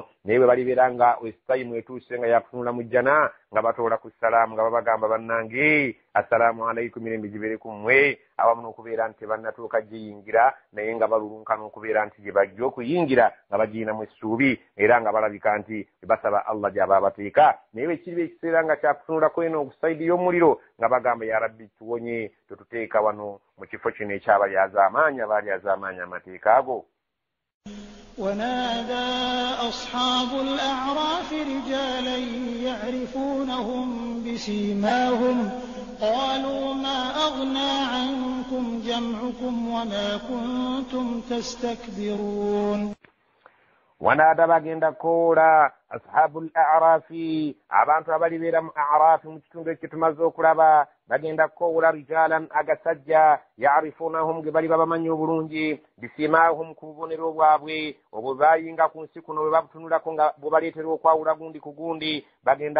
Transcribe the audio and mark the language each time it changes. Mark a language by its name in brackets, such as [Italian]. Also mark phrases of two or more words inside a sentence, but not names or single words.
[Ganda] naye bwe balibeera nga esitayimu etuuse nga yakutunula mu jjana nga batoola ku salaamu nga babagamba bannange [Arabic] السلام عليكم [Ganda] mirembe gibeere ku mmwe awamu n'okubeera nti tebannatuuka giyingira naye nga balulunkana okubeera nti gye bajja okuyingira nga bagiyinamu essuubi era nga balabika nti basaba Allah gy'aba abateeka. naye bwe kiriba ekiseera nga kyakutunulako eno okusayidi y'omuliro nga bagamba [Arabic] يا رب [Ganda] tuwonye tututeeka wano mu kifo kino ekyabali az'amaanyi abaali az'amaanyi amateeka ago. [Arabic] ونادى أصحاب الأعراف رجالا يعرفونهم بسيماهم قالوا ما أغنى عنكم جمعكم وما كنتم تستكبرون. [Ganda] ونادى bagenda koola [Arabic] أصحاب الأعراف [Ganda] abantu abalibeera mu a'rafi mu kitundu ekyo tumaze okulaba bagenda koola rijalan agasajja ya'rifunahum ge bali babamanyi obulungi bisimahum ku bubonero bwabwe obwo bayinga ku nsi kuno bwe babutunulako nga bwe baleetera okwawula gundi ku gundi bagenda